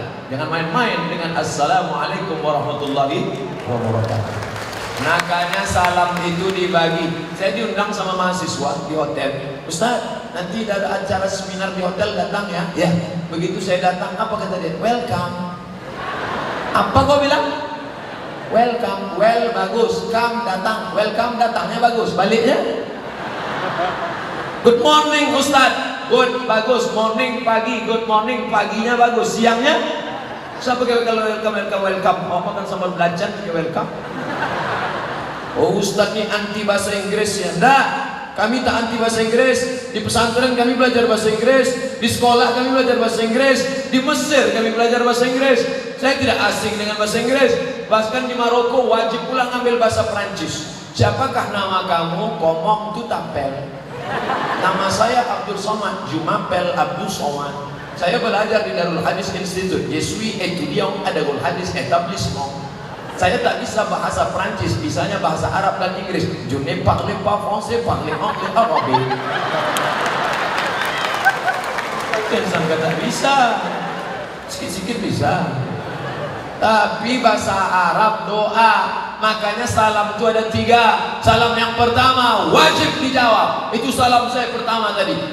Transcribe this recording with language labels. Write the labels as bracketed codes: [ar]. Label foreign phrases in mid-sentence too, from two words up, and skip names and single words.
[id] Jangan main-main dengan [ar] السلام عليكم ورحمة الله وبركاته. [id] Makanya salam itu dibagi. Saya diundang sama mahasiswa di hotel. Ustaz, nanti ada acara seminar di hotel, datang ya. Ya, begitu saya datang, apa kata dia? Welcome. Apa kau bilang? Welcome. Well bagus, come datang. Welcome datangnya bagus. Baliknya? [en] Good morning [id] Ustaz. Good bagus. Morning pagi. [en] Good morning [id] paginya bagus. Siangnya? Siapa kalau welcome? Oh, makan sambal belacan welcome. Oh, Ustaz ini anti bahasa Inggris ya? Enggak, kami tak anti bahasa Inggris. Di pesantren kami belajar bahasa Inggris, di sekolah kami belajar bahasa Inggris, di Mesir kami belajar bahasa Inggris. Saya tidak asing dengan bahasa Inggris. Bahkan di Maroko wajib pulang ambil bahasa Prancis. Siapakah nama kamu? [fr] Komong tu tapel. [id] Nama saya Abdul Somad, Jumapel Abdul Somad. Saya belajar di Darul Hadis Institute. [fr] Je suis étudiant à Darul Hadis Établissement. [id] Saya tak bisa bahasa Prancis, bisanya bahasa Arab dan Inggris. [fr] Je ne parle pas français, parle anglais, arabe. [id] Jangan kata bisa, sikit-sikit bisa. Tapi bahasa Arab doa, makanya salam itu ada 3. Salam yang pertama wajib dijawab, itu salam saya pertama tadi.